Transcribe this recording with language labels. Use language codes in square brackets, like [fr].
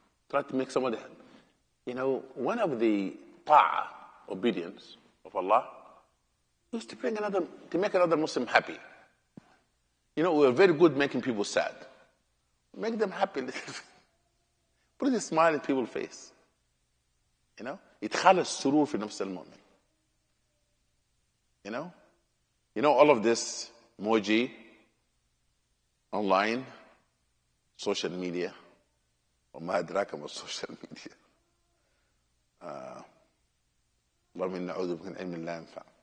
[en] Try to make somebody, one of the ta'a, obedience of Allah, is to make another Muslim happy. We're very good making people sad. Make them happy. Put a smile in people's face. [ar] إدخال السرور في نفس المؤمن. [en] All of this emoji, online, social media, [ar] وما أدراك ما السوشيال ميديا. اللهم إنا نعوذ بك من علم لا ينفع.